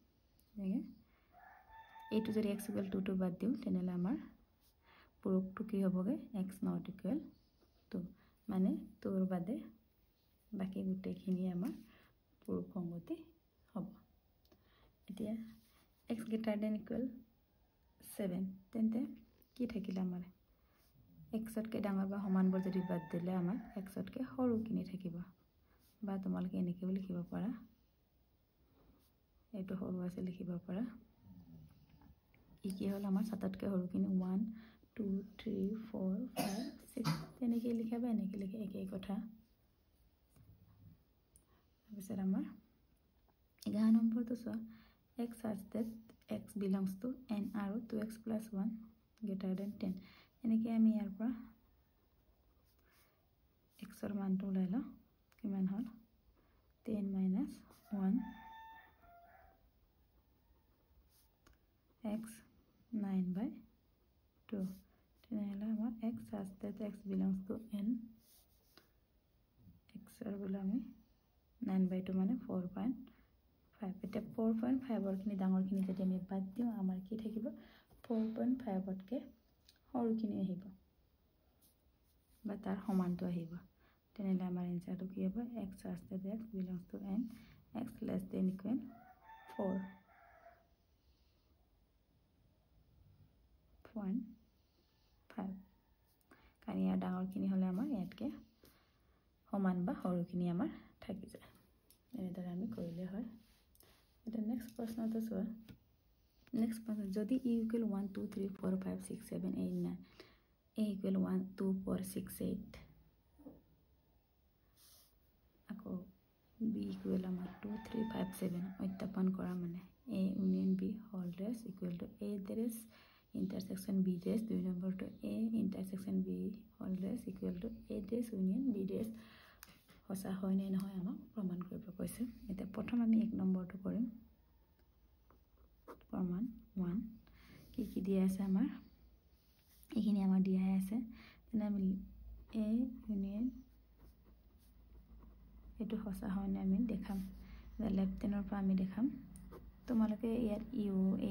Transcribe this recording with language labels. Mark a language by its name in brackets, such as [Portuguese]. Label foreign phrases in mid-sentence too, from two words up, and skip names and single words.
[Assamese] এইটো যদি x ইকুৱেল 2 টো বাদ দিওঁ তেনেহ'লে আমাৰ পুৰুষটো কি হ'বগে [English] x not equal [Assamese] 2 মানে 2 ৰ বাদে বাকি গোটেইখিনি আমাৰ পুৰুষ সংগতি হ'ব এতিয়া [English] x greater than equal [Assamese] 7 তেন্তে কি থাকিলে আমাৰ x তকৈ ডাঙৰ বা সমানবোৰ যদি বাদ দিলে আমাৰ x তকৈ সৰুখিনি থাকিব বা তোমালোকে এনেকৈ লিখিব পাৰা এইটো সৰু আছে লিখিব পাৰা কি হ'ল আমাৰ 7তকৈ সৰুখিনি 1 2 3 4 5 6 তেনেকৈ লিখাবা এনেকৈ লিখে একেই কথা তাৰপিছত আমাৰ 11 নম্বৰটো চোৱা [English] x such that x belongs to n [Assamese] আৰু [English] 2x plus 1 greater than 10 [Assamese] এনেকৈ আমি ইয়াৰ পৰা x ৰ মানটো ওলাই লওঁ কিমান হ'ল [English] 10 minus 1 x [Assamese] 9/2 তেনেহ'লে আমাৰ [English] x such that x belongs to n [Assamese] x ৰ বোলে আমি 9/2 মানে 4.5 এতিয়া 4.5 খিনি ডাঙৰখিনি যদি আমি বাদ দিওঁ আমাৰ কি থাকিব 4.5 তকৈ সৰুখিনি আহিব বা তাৰ সমানটো আহিব তেনেহ'লে আমাৰ এনসাৰটো কি হ'ব [English] x such that x belongs to n x less than equal [Assamese] 4.5 কাৰণ ইয়াৰ ডাঙৰখিনি হ'লে আমাৰ ইয়াতকৈ সমান বা সৰুখিনি আমাৰ থাকি যায় এনেদৰে আমি কৰিলে হয় এতিয়া নেক্সট প্ৰশ্নটো চোৱা নেক্সট প্ৰশ্ন যদি [English] e equal 1 2 3 4 5 6 7 8 9 a equal 1 2 4 6 8 [Assamese] আকৌ [English] b equal [Assamese] আমাৰ 2 3 5 7 উত্থাপন কৰা মানে [English] a union b whole dash equal to a dash intersection b dash [Assamese] 2 নম্বৰটো [English] a intersection b whole dash equal to a dash union b dash [Assamese] সঁচা হয় নে নহয় আমাক প্ৰমাণ কৰিব কৈছে এতিয়া প্ৰথম আমি 1 নম্বৰটো কৰিম প্ৰমাণ 1 কি দিয়া আছে আমাৰ এইখিনি আমাৰ দিয়া আছে তেনে আমি [English] a union [Assamese] এটো সঁচা হয় নে আমি দেখাম লেফট টেনৰ পৰা আমি দেখাম তোমালোকে ইয়াত u a